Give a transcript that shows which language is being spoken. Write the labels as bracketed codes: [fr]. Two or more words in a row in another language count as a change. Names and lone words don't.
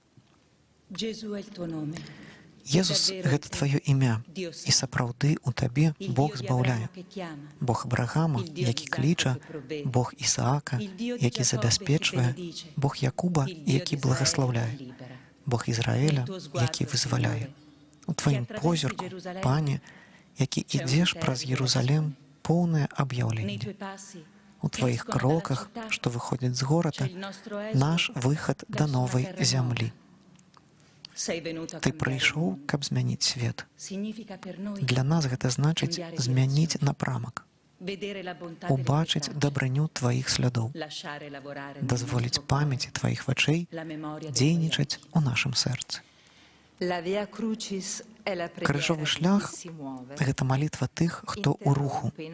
[be] Езус — гэта тваё імя, і сапраўды ў табе Бог збаўляе. Бог Абрагама, які кліча, Бог Ісаака, які забяспечвае, Бог Якуба, які благаслаўляе, [uk] Бог Ізраїля, який визволяє. У Твоїм позірку, Пане, який ідеш праз Єрусалим, повне об'явлення. У Твоїх кроках, що виходять з города, наш виход до нової землі. Ти прийшов, [be] каб змяніць свет. Для нас гэта значыць змяніць напрамак, убачыць дабрыню Тваіх слядоў, дазволіць памяці Тваіх вачэй дзейнічаць у нашым сэрцы. Крыжовы шлях — гэта малітва тых, хто ў руху.